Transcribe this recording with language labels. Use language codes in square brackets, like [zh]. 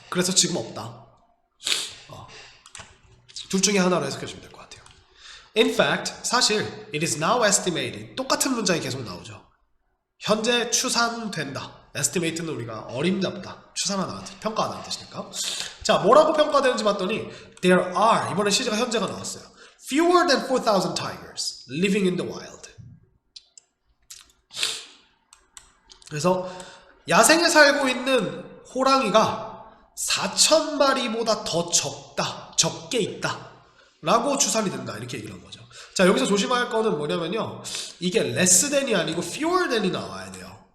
[ko] 그래서 지금 없다. 둘 중에 하나로 해석해주면 될 것 같아요. [en] In fact, [ko] 사실 [en] it is now estimated, [ko] 똑같은 문장이 계속 나오죠. 현재 추산된다. estimate는 우리가 어림잡다, 추산하다, 평가하다는 뜻이니까. 자, 뭐라고 평가되는지 봤더니 [en] there are, [ko] 이번에 시제가 현재가 나왔어요. [en] fewer than 4,000 tigers living in the wild. [ko] 그래서 야생에 살고 있는 호랑이가 4,000마리보다 더 적게 있다 라고 추산이 된다, 이렇게 얘기를 한 거죠. 자, 여기서 조심할 거는 뭐냐면요, 이게 [en] less than [ko] 이 아니고 [en] fewer than [ko] 이 나와야 돼요.